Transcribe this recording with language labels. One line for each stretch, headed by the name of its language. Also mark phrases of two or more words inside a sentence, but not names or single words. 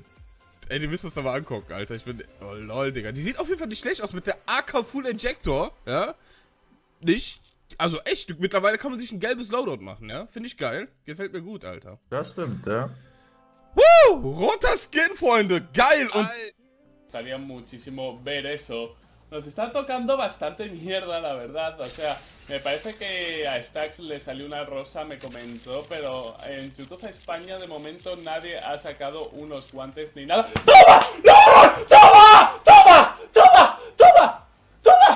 German: Ey, die müssen wir uns aber angucken, Alter. Ich bin... Oh, lol, Digga. Die sieht auf jeden Fall nicht schlecht aus mit der AK Full Injector, ja? Nicht... Also echt, mittlerweile kann man sich ein gelbes Loadout machen, ja? Finde ich geil. Gefällt mir gut, Alter. Das stimmt, ja. Woo! Roter Skin, Freunde. Geil und...
Spanish: Gustaría muchísimo ver eso. Nos está tocando bastante mierda, la verdad. O sea, me parece que a Stax le salió una rosa, me comentó, pero en YouTube España de momento nadie ha sacado unos guantes ni nada. ¡Toma! ¡No! ¡Toma! ¡Toma! ¡Toma! ¡Toma! ¡Toma!